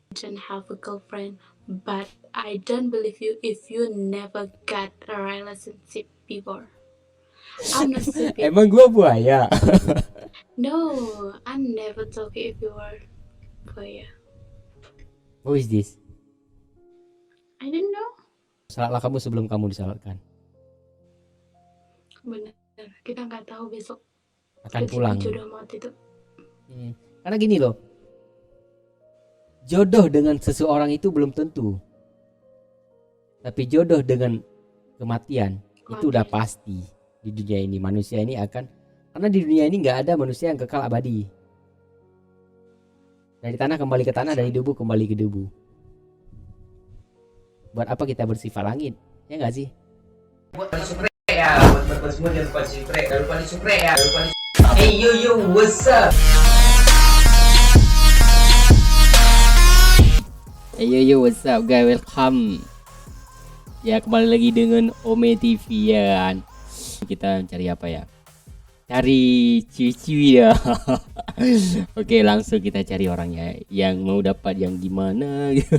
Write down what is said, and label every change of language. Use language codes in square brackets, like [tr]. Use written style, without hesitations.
[en] Don't have a girlfriend, but I don't believe you if you never got a relationship before. I'm not stupid. [id] Emang gua buaya. [en] No, I never told you if you were boy. Who is this? I don't know. [id] Salatlah kamu sebelum kamu disalatkan. Bener, kita nggak tahu besok Akan pulang. jodoh maut itu. Karena gini loh. Jodoh dengan seseorang itu belum tentu. Tapi jodoh dengan kematian itu udah pasti. Di dunia ini manusia ini akan, karena di dunia ini nggak ada manusia yang kekal abadi. Dari tanah kembali ke tanah, dari debu kembali ke debu. Buat apa kita bersifat langit? Ya nggak sih? Buat subscribe ya, buat semua jangan lupa subscribe, jangan lupa subscribe ya, lupa [en] Hey yo, what's up? Hey yo, what's up guys, welcome. [id] Ya kembali lagi dengan Ome TV ya kan. Kita cari apa ya? Cari ciwi-ciwi ya. Oke, langsung kita cari orangnya yang mau dapat yang gimana.